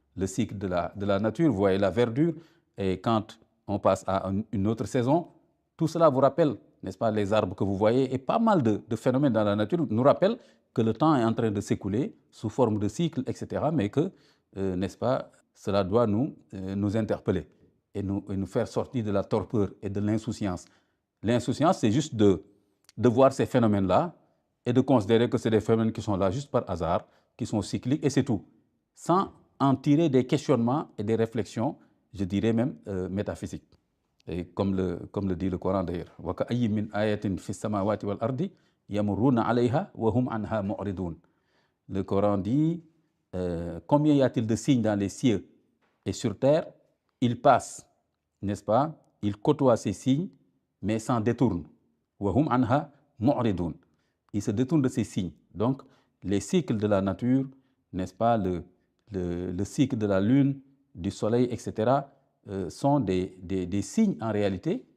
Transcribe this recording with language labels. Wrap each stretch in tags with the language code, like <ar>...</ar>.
<fr>le cycle de la nature, vous voyez la verdure, et quand on passe à une autre saison, tout cela vous rappelle, n'est-ce pas, les arbres que vous voyez, et pas mal de phénomènes dans la nature nous rappellent que le temps est en train de s'écouler sous forme de cycle, etc., mais que, n'est-ce pas, cela doit nous interpeller et nous faire sortir de la torpeur et de l'insouciance. L'insouciance, c'est juste de voir ces phénomènes-là et de considérer que c'est des phénomènes qui sont là juste par hasard, qui sont cycliques, et c'est tout, sans en tirer des questionnements et des réflexions, je dirais même métaphysiques. Et comme le dit le Coran d'ailleurs,</fr> <ar>وَكَأَيٍّ مِّنْ آيَةٍ فِي السَّمَاوَاتِ وَالْأَرْضِ يَمُرُّونَ عَلَيْهَا وَهُمْ عَنْهَا مُعْرِضُونَ.</ar> <fr>Le Coran dit, combien y a-t-il de signes dans les cieux et sur terre? Ils passent, n'est-ce pas? Ils côtoient ces signes, mais s'en détournent.</fr> <ar>وَهُمْ عَنْهَا مُعْرِضُونَ.</ar> <fr>Ils se détournent de ces signes. Donc, les cycles de la nature, n'est-ce pas, le cycle de la lune, du soleil, etc., sont des signes en réalité.</fr>